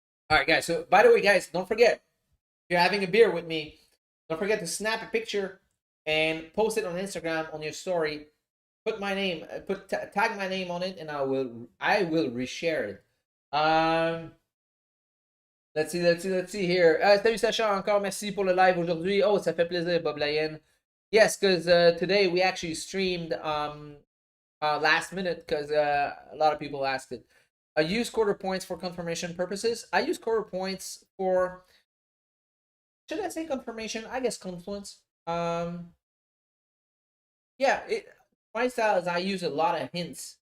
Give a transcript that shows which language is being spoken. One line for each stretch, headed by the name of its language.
English: All right, guys. So, by the way, guys, don't forget, if you're having a beer with me, don't forget to snap a picture and post it on Instagram on your story. Put my name, tag my name on it, and I will reshare it. Let's see here.
French: Salut Sacha, encore merci pour le live aujourd'hui. Oh, ça fait plaisir, Bob Lyon.
English: Yes, because today we actually streamed last minute because a lot of people asked it. I use quarter points for confirmation purposes. I use quarter points for, should I say confirmation? I guess confluence. Yeah, my style is I use a lot of hints.